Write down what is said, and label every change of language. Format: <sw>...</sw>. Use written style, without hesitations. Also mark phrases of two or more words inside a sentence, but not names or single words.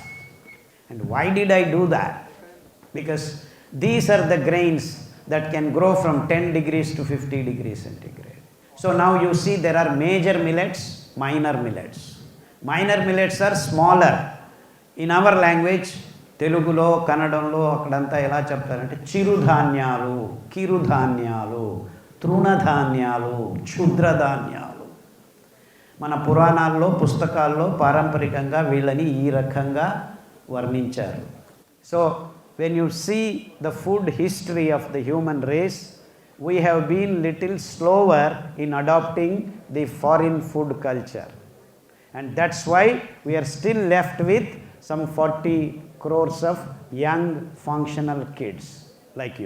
<en>And why did I do that? Because these are the grains that can grow from 10 degrees to 50 degrees centigrade. So now you see there are major millets, minor millets. Minor millets are smaller. In our language,</en> <te>తెలుగులో, కన్నడంలో, అక్కడంతా ఎలా చెప్తారంటే చిరుధాన్యాలు, కిరుధాన్యాలు, తృణధాన్యాలు, క్షుద్రధాన్యాలు. మన పురాణాల్లో పుస్తకాల్లో పారంపరికంగా వీళ్ళని ఈ రకంగా వర్ణించారు.</te> <en>సో when you see the food history of the human race, we have been little slower in adopting the foreign food culture. And that's why we are still left with some 40 crores of young functional kids like you.</en>